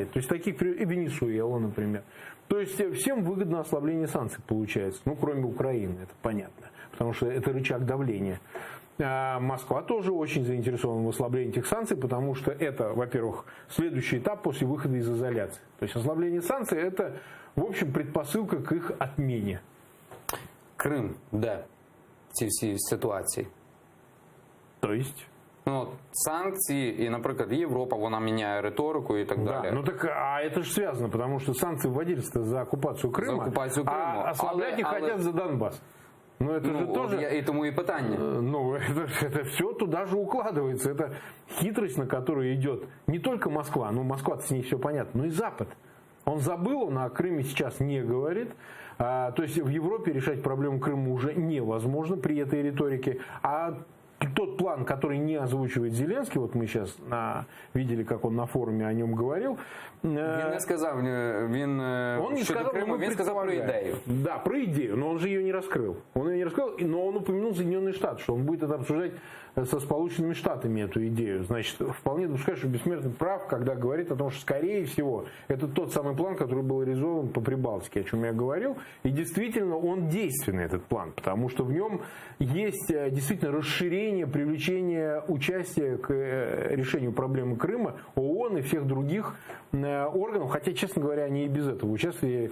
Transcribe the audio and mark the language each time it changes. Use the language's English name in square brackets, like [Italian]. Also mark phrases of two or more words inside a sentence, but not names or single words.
[Russian] То есть таких, и Венесуэла, например. То есть всем выгодно ослабление санкций получается, ну кроме Украины, это понятно, потому что это рычаг давления. Москва тоже очень заинтересована в ослаблении этих санкций, потому что это, во-первых, следующий этап после выхода из изоляции. То есть ослабление санкций — это, в общем, предпосылка к их отмене. [Ukrainian] Крим, де ці всі ситуації? [Russian] То есть? [Ukrainian] Ну, от, санкції, і, наприклад, Європа, вона міняє риторику і так далі. [Russian] Да, ну так, а это же связано, потому что санкции вводились-то за оккупацию Крыма, За оккупацию Крыма. А ослаблять их хотят за Донбасс. Ну, это же тоже... [Ukrainian] І тому і питання. [Russian] Ну, это все туда же укладывается. Это хитрость, на которую идет не только Москва, ну, Москва-то с ней все понятно, но и Запад. Он забыл, он о Крыме сейчас не говорит. То есть в Европе решать проблему Крыма уже невозможно при этой риторике. А тот план, который не озвучивает Зеленский, вот мы сейчас видели, как он на форуме о нем говорил. [Ukrainian] Він не сказав, [Russian] Он не сказал, [Ukrainian] Криму, він сказав про ідею. [Russian] Да, про идею, но он же ее не раскрыл. Он ее не раскрыл, но он упомянул Соединенные Штаты, что он будет это обсуждать со Сполученными Штатами, эту идею. Значит, вполне допускаю, что Бессмертный прав, когда говорит о том, что, скорее всего, это тот самый план, который был реализован по Прибалтике, о чем я говорил. И действительно, он действенный, этот план, потому что в нем есть действительно расширение, привлечение участия к решению проблемы Крыма ООН и всех других органов, хотя, честно говоря, они и без этого участвовали.